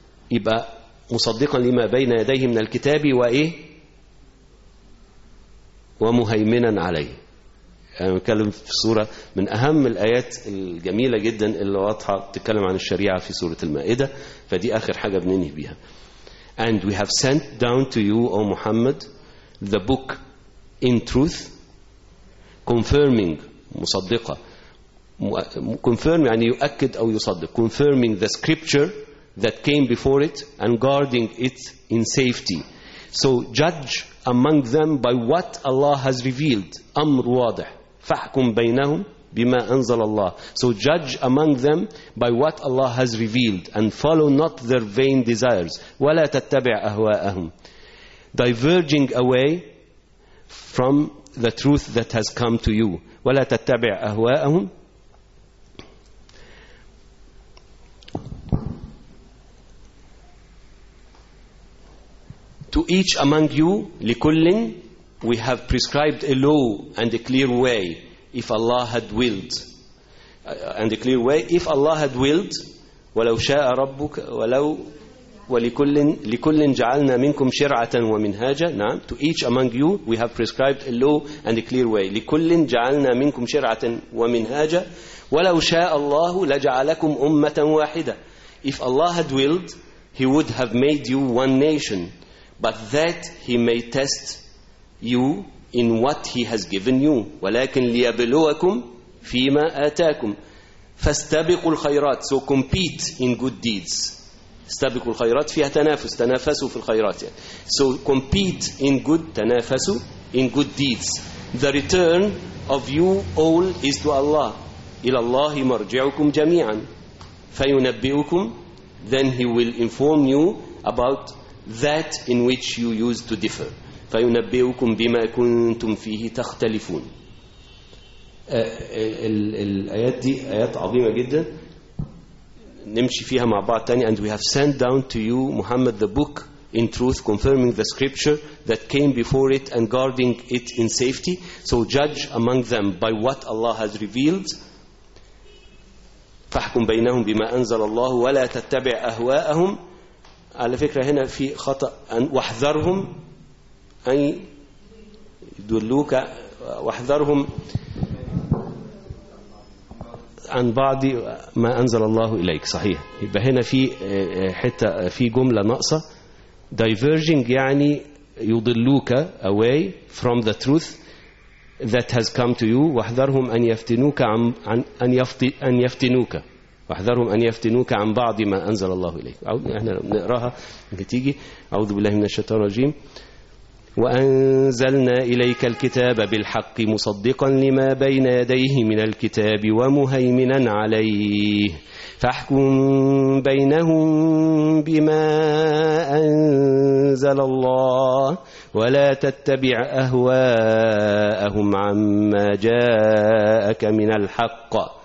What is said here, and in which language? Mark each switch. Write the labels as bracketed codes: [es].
[ar] يبقى مصدقا لما بين يديه من الكتاب وإيه؟ ومهيمنا عليه. أنا أتكلم في سورة من أهم الآيات الجميلة جدا اللي واضحة تتكلم عن الشريعة في سورة المائدة، فدي آخر حاجة بننهي بها. [en] And we have sent down to you, O Muhammad, the book in truth, confirming, [ar] مصدقة. [en] Confirm [ar] يعني يؤكد أو يصدق. [en] Confirming the scripture that came before it and guarding it in safety. So judge among them by what Allah has revealed. [ar] أمر واضح. فاحكم بينهم بما أنزل الله. [en] So judge among them by what Allah has revealed and follow not their vain desires [ar] ولا تتبع أهواءهم. [en] Diverging away from the truth that has come to you [ar] ولا تتبع أهواءهم. [en] To each among you, [ar] لكل, [en] we have prescribed a law and a clear way. If Allah had willed, and a clear way. If Allah had willed, [ar] ولو شاء ربك ولو ولكل لكل جعلنا منكم شرعة ومنهاجا. نعم. [en] To each among you, we have prescribed a law and a clear way. [ar] لكل جعلنا منكم شرعة ومنهاجا. ولو شاء الله لجعلكم أمة واحدة. [en] If Allah had willed, He would have made you one nation. But that He may test you in what He has given you. [ar] ولكن ليبلوكم فيما آتاكم. فاستبقوا الخيرات. [en] So compete in good deeds. [ar] استبقوا الخيرات فيها تنافس. تنافسوا في الخيرات. [en] So compete in good. [ar] تنافسوا [en] in good deeds. The return of you all is to Allah. [ar] إلى الله مرجعكم جميعا. فينبئكم. [en] Then He will inform you about that in which you used to differ. [ar] فينبئكم بما كنتم فيه تختلفون. الآيات دي آيات عظيمة جدا. نمشي فيها مع بعض تاني. [en] And we have sent down to you, Muhammad, the book in truth, confirming the scripture that came before it and guarding it in safety. So judge among them by what Allah has revealed. [ar] فاحكم بينهم بما أنزل الله ولا تتبع أهواءهم. على فكرة هنا في خطأ. واحذرهم أي يدلوك. واحذرهم عن بعض ما أنزل الله إليك. صحيح. يبقى هنا في حتى في جملة ناقصة. [en] diverging [ar] يعني يضلوك [en] away from the truth that has come to you. [ar] واحذرهم أن يفتنوك عن أن يفتنوك. واحذرهم أن يفتنوك عن بعض ما أنزل الله إليك. احنا نقراها تيجي. أعوذ بالله من الشيطان الرجيم. وأنزلنا إليك الكتاب بالحق مصدقا لما بين يديه من الكتاب ومهيمنا عليه فاحكم بينهم بما أنزل الله ولا تتبع أهواءهم عما جاءك من الحق.